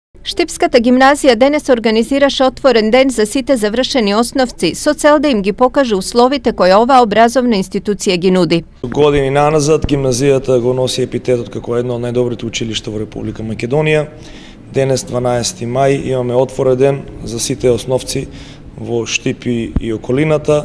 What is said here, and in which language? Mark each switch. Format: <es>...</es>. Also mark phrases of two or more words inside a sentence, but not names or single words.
<mk>Штипската гимназија данас организираше отворен ден за сите завршени основци, со цел да им ги покаже условите кои оваа образовна институција ги нуди. Години наназад гимназијата го носи епитетот како едно од најдобрите училишта во Република Македонија. Денес 12 мај имаме отворен ден за сите основци во Штип и околината.</mk>